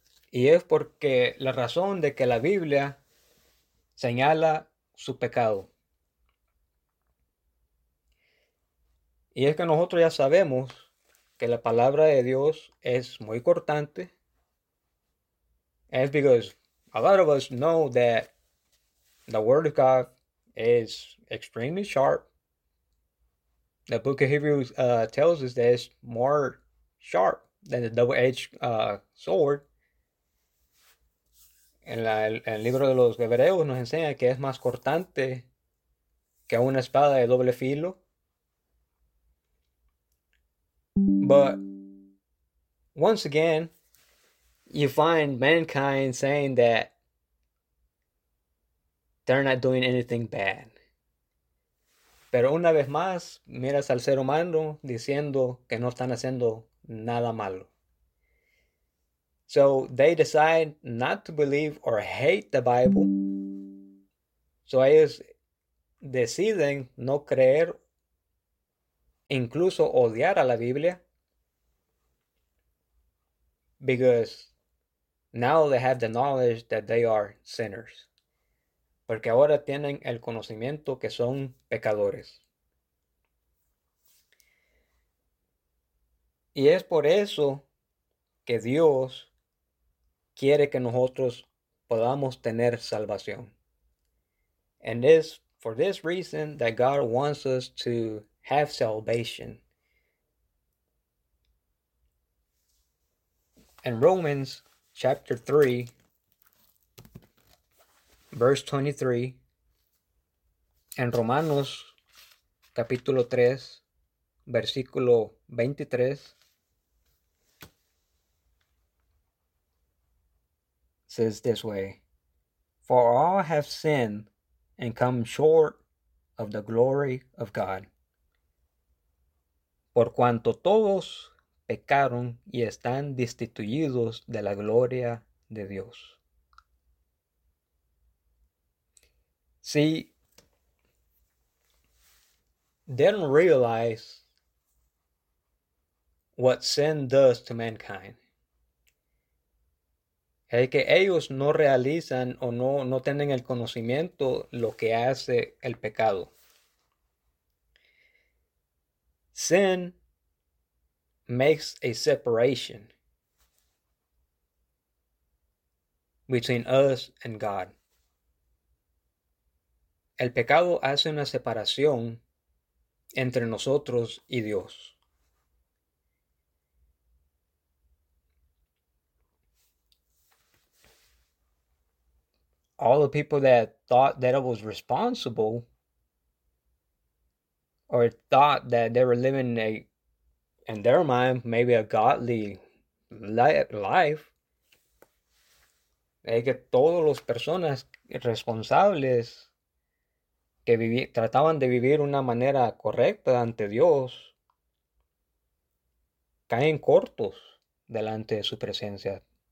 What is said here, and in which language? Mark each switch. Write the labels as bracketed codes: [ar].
[es] Y es porque la razón de que la Biblia señala su pecado. Y es que nosotros ya sabemos que la palabra de Dios es muy cortante. [en] Es because a lot of us know that the Word of God is extremely sharp. The book of Hebrews tells us that it's more sharp than the double-edged sword. [es] En el libro de los Hebreos nos enseña que es más cortante que una espada de doble filo. [en] But once again, you find mankind saying that they're not doing anything bad. [es] Pero una vez más, miras al ser humano diciendo que no están haciendo nada malo. [en] So they decide not to believe or hate the Bible. [es] So ellos deciden no creer, incluso odiar a la Biblia. [en] Because now they have the knowledge that they are sinners. [es] Porque ahora tienen el conocimiento que son pecadores. Y es por eso que Dios quiere que nosotros podamos tener salvación. [en] And it's for this reason that God wants us to have salvation. In Romans chapter 3, verse 23, [es] en Romanos capítulo 3, versículo 23, [en] says this way, "For all have sinned and come short of the glory of God. [es] Por cuanto todos pecaron y están destituidos de la gloria de Dios." [en] See, they don't realize what sin does to mankind. [es] Es que ellos no realizan o no tienen el conocimiento lo que hace el pecado. [en] Sin makes a separation between us and God. [es] El pecado hace una separación entre nosotros y Dios. [en] All the people that thought that I was responsible or thought that they were living in their mind, maybe a godly life. [es] Es que todas las personas responsables que trataban de vivir una manera correcta ante Dios caen cortos delante de su presencia.